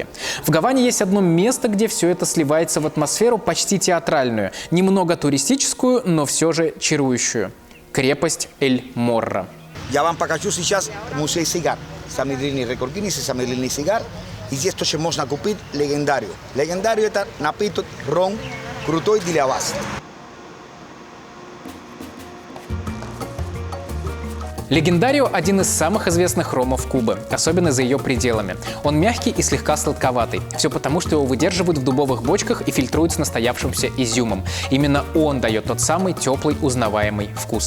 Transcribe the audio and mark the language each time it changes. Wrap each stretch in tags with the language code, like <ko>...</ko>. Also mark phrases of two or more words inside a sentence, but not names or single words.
<ru>В Гаване есть одно место, где все это сливается в атмосферу почти театральную, немного туристическую, но все же чарующую. Крепость Эль-Морро. Я вам покажу сейчас музей сигар. Самый длинный рекордгиннес и самый длинный сигар. И здесь тоже можно купить легендарию. Легендарию – это напиток ром крутой</ru> <es>de la base.</es> <ru>Легендарио – один из самых известных ромов Кубы, особенно за ее пределами. Он мягкий и слегка сладковатый. Все потому, что его выдерживают в дубовых бочках и фильтруют с настоявшимся изюмом. Именно он дает тот самый теплый, узнаваемый вкус.</ru>